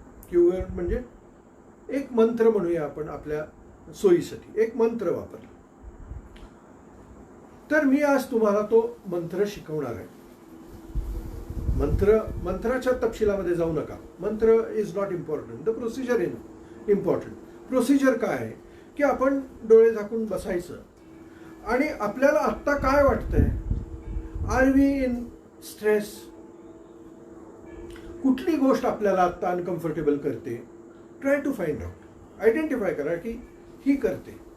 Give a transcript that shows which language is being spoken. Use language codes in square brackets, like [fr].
[mr] Q word म्हणजे एक मंत्र म्हणूया आपण आपल्या सोयीसाठी, एक मंत्र वापरला. तर मी आज तुम्हाला तो मंत्र शिकवणार आहे. मंत्राच्या तपशिलामध्ये जाऊ नका. [en] Mantra is not important, the procedure is important. [mr] Procedure काय आहे की आपण डोळे झाकून बसायचं आणि आपल्याला आत्ता काय वाटतंय, [en] are we in stress, [mr] कुठली गोष्ट आपल्याला आत्ता अनकम्फर्टेबल करते, [en] try to find out, [mr] identify करा की ही करते.